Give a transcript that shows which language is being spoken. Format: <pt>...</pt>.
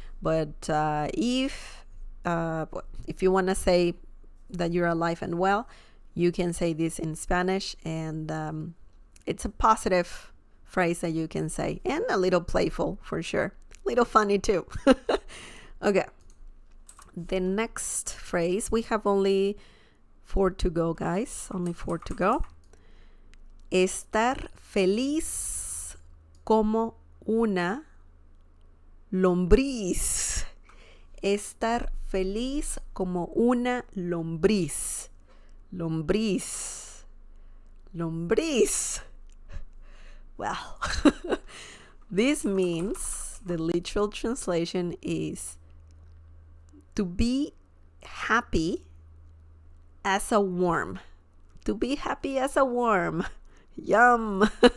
<en>But if you want to say that you're alive and well, you can say this in Spanish, and it's a positive phrase that you can say, and a little playful for sure, a little funny too. Okay, the next phrase, we have only 4 to go, guys, only 4 to go.</en> <es>Estar feliz como una lombriz. Estar feliz como una lombriz. Lombriz. Lombriz.</es> <en>Well, this means, the literal translation is to be happy as a worm. To be happy as a worm. Yum.</en>